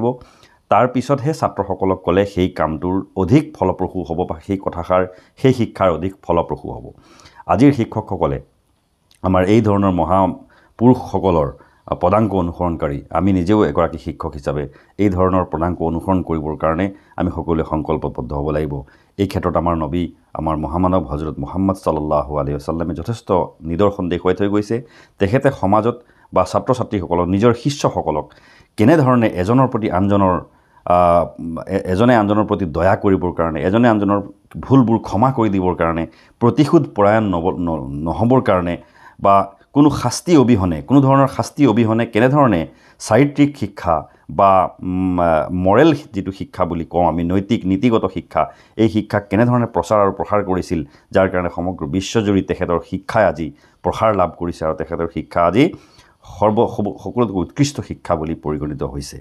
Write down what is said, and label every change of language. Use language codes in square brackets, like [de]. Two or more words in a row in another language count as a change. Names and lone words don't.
[as] তাৰ পিছতহে ছাত্ৰসকলক ক'লে সেই কামটোৰ অধিক ফলপ্ৰসূ হ'ব বা সেই কথাষাৰ, সেই শিক্ষাৰ অধিক ফলপ্ৰসূ হ'ব। আজিৰ শিক্ষকসকলে আমাৰ এই ধৰণৰ মহাপুৰুষসকলৰ পদাংক অনুসৰণকাৰী, আমি নিজেও এগৰাকী শিক্ষক হিচাপে এই ধৰণৰ পদাংক অনুসৰণ কৰিবৰ কাৰণে আমি সকলোৱে সংকল্পবদ্ধ হ'ব লাগিব। এই ক্ষেত্ৰত আমাৰ নবী, আমাৰ মহামানৱ হজৰত মুহাম্মদ [ar] صلى الله عليه وسلم [as] যথেষ্ট নিদৰ্শন দেখুৱাই থৈ গৈছে। তেখেতে সমাজত বা ছাত্ৰ ছাত্ৰীসকলক, নিজৰ শিষ্যসকলক কেনেধৰণে এজনে আনজনৰ প্ৰতি দয়া কৰিবৰ কাৰণে, এজনে আনজনৰ ভুলবোৰ ক্ষমা কৰি দিবৰ কাৰণে, প্ৰতিশোধ পৰায়ণ নহ'বৰ কাৰণে বা কোনো ধৰণৰ শাস্তি অবিহনে কেনেধৰণে চাৰিত্ৰিক শিক্ষা বা মৰেল যিটো শিক্ষা বুলি কওঁ আমি, নীতিগত শিক্ষা, এই শিক্ষাক কেনেধৰণে প্ৰচাৰ আৰু প্ৰসাৰ কৰিছিল, যাৰ কাৰণে সমগ্ৰ বিশ্বজুৰি তেখেতৰ শিক্ষাই আজি প্ৰসাৰ লাভ কৰিছে আৰু তেখেতৰ শিক্ষা আজি সকলোতকৈ উৎকৃষ্ট শিক্ষা বুলি পৰিগণিত হৈছে।